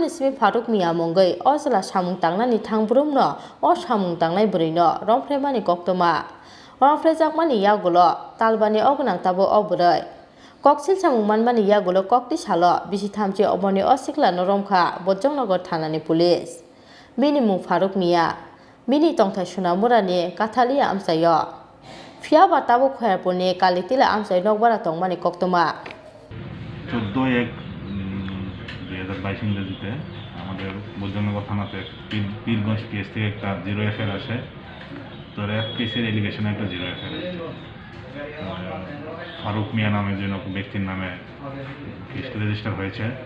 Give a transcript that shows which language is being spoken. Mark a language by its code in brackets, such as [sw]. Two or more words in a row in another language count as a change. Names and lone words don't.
[trp] ismi Faruk Mia mongai osla samung tangnani thangbrumno o samung tangnai brino rompremani Koktwma romprejakmani yagulo talbani ognang tabo obroi koksil samung manmani yagulo kokti salo bisi thamchi oboni osikla noromkha bojongnogar thanani police bini mung Faruk Mia bini tongthai sunamurani kathali amsayo Fiaba Tabu Khairpurni Kalitila Amsai Nogbara Tongmani Koktwma [bn] 14/1/2022 ইংরেজিতে আমাদের বৈজনগর থানাতে পীরগঞ্জ পিএস থেকে একটা 0 এফআইআর আসে। তো র্যাপ কেসের এলিগেশনে একটা 0 এফআইআর ফারুক মিয়া নামে যে ব্যক্তির নামে কেসটা রেজিস্টার হয়েছে।